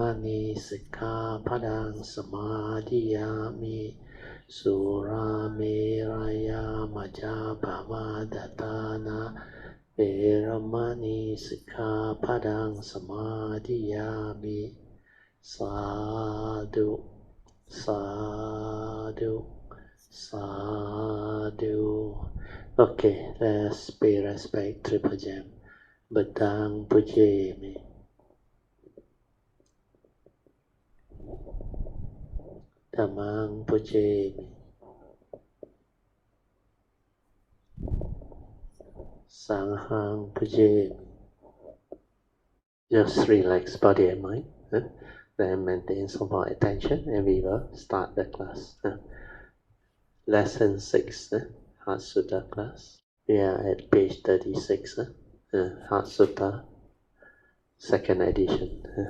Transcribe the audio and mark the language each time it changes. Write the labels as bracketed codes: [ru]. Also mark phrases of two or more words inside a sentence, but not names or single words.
[pi] ณีสิกขาปดังสมาธิยามิสุราเมรยามัจจาปมาดตานาเวรมณีสิกขาปดังสมาธิยามิสาธุสาธุสาธุ [en] Okay, let's pay respect triple jam. [pi] Bedang pujemi. Dhammang pujemi. Sanghang pujemi. [en] Just relax body and mind. Then maintain some more attention and we will start the class. Lesson 6, Heart Sutra class. We are at page 36, Heart Sutra, second edition.